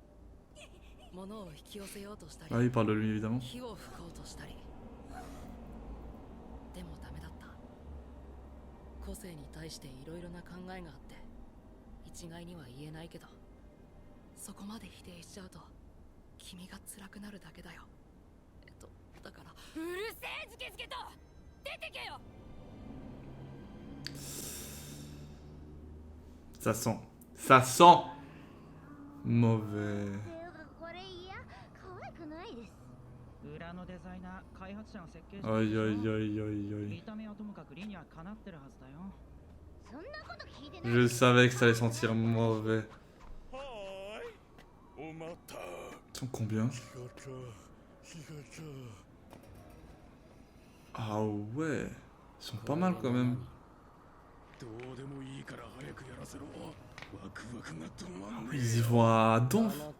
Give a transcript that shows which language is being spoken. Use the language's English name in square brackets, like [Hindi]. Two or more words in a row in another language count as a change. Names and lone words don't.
[French] Ah, il parle de lui évidemment. [Japanese] 個性に対していろいろな考えがあって一概には言えないけど、そこまで否定しちゃうと君が辛くなるだけだよ。だから。うるせえズケズケと出てけよ。 [French] Ça sent. Ça sent mauvais. [Japanese] これいや可愛くないです。裏のデザイナー、開発者の設計者。おいおいおいおいおい。見た目はともかく理にはかなってるはずだよ。そんなこと聞いてない。 [French] Je savais que ça allait sentir mauvais. Ils sont combien? Ah ouais, ils sont pas mal quand même. Ah oui, ils y vont à donf.